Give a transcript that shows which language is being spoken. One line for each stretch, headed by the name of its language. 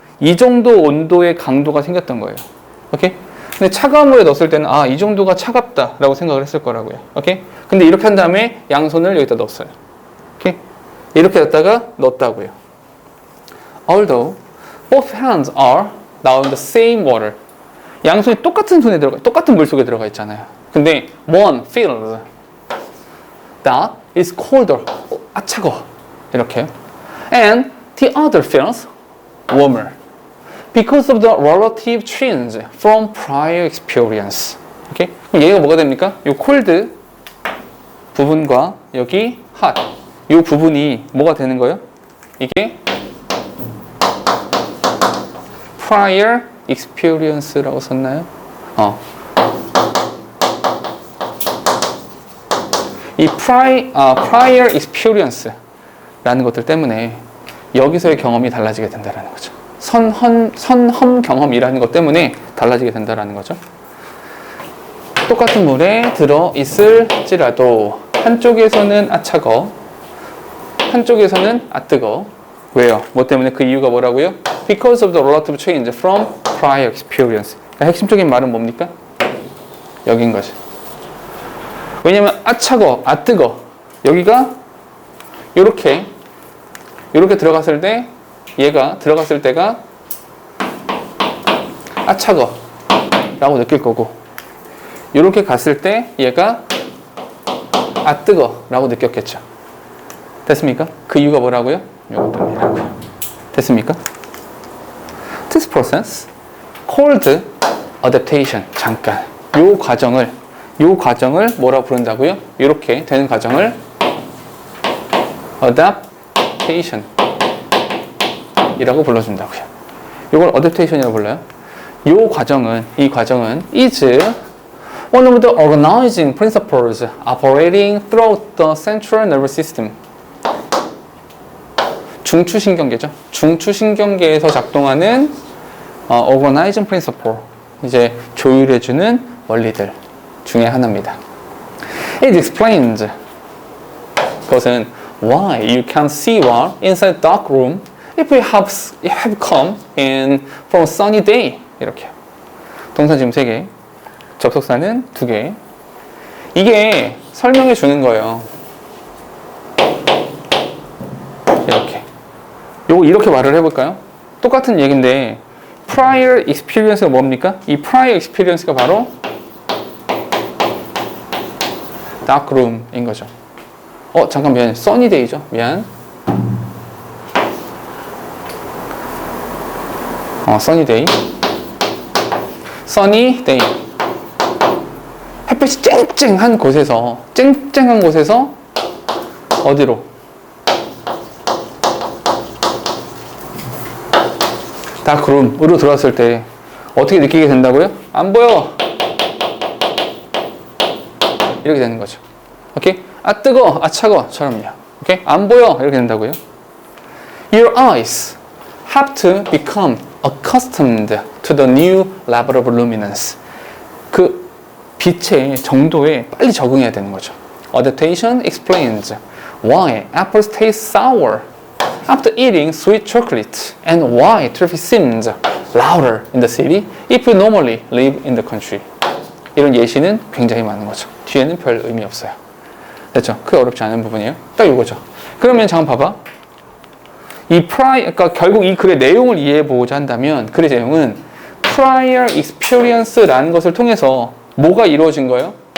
Korean: 이 정도 온도의 강도가 생겼던 거예요. 오케이? 근데 차가운 물에 넣었을 때는 아, 이 정도가 차갑다 라고 생각을 했을 거라고요. 오케이? 근데 이렇게 한 다음에 양손을 여기다 넣었어요. 오케이? 이렇게 넣었다고요.
English: Although both hands are now in the same water.
Korean: 양손이 똑같은 물 속에 들어가 있잖아요. 근데
English: one feels that is colder.
Korean: 아, 차가워. 이렇게요.
English: And the other feels warmer because of the relative change from prior experience.
Korean: 오케이? 그럼 얘가 뭐가 됩니까? 이 cold 부분과 여기 hot 이 부분이 뭐가 되는 거예요? 이게 prior experience라고 썼나요? 이 prior experience라는 것들 때문에 여기서의 경험이 달라지게 된다는 거죠. 선험 경험이라는 것 때문에 달라지게 된다는 거죠. 똑같은 물에 들어 있을지라도 한쪽에서는 아 차거, 한쪽에서는 아 뜨거. 왜요? 뭐 때문에? 그 이유가 뭐라고요?
English: Because of the relative change from prior experience.
Korean: 그러니까 핵심적인 말은 뭡니까? 여긴 거죠. 왜냐면 아 차거, 아 뜨거. 여기가 요렇게 들어갔을 때 얘가 들어갔을 때가 아 차거 라고 느낄 거고 요렇게 갔을 때 얘가 아 뜨거 라고 느꼈겠죠. 됐습니까? 그 이유가 뭐라고요? 요것들이라고요. 됐습니까?
English: This process called adaptation.
Korean: 잠깐 요 과정을 뭐라고 부른다고요? 이렇게 되는 과정을 adaptation 이라고 불러준다고요. 이걸 adaptation이라고 불러요. 이 과정은
English: is one of the organizing principles operating throughout the central nervous system.
Korean: 중추신경계죠. 중추신경계에서 작동하는 organizing principle, 이제 조율해주는 원리들 중에 하나입니다.
English: It explains
Korean: 그것은
English: why you can see well inside dark room if you have come in from a sunny day.
Korean: 이렇게 동사 지금 3개, 접속사는 2개. 이게 설명해 주는 거예요. 이렇게 말을 해볼까요? 똑같은 얘기인데 prior experience가 뭡니까? 이 prior experience가 바로 dark room인 거죠. 잠깐 미안, sunny day죠. 미안.
English: sunny day. sunny day.
Korean: 햇빛이 쨍쨍한 곳에서 어디로? 다크룸으로 들어왔을 때 어떻게 느끼게 된다고요? 안 보여. 이렇게 되는 거죠. 오케이? 아 뜨거, 아 차가워처럼요. 오케이? 안 보여. 이렇게 된다고요.
English: Your eyes have to become accustomed to the new level of luminance.
Korean: 그 빛의 정도에 빨리 적응해야 되는 거죠.
English: Adaptation explains why apples taste sour after eating sweet chocolate and why traffic seems louder in the city if you normally live in the country.
Korean: 이런 예시는 굉장히 많은 거죠. 뒤에는 별 의미 없어요. 됐죠? 크게 어렵지 않은 부분이에요. 딱 이거죠. 그러면 잠깐 봐봐. 그러니까 결국 이 글의 내용을 이해해 보고자 한다면 글의 내용은 prior experience라는 것을 통해서 뭐가 이루어진 거예요?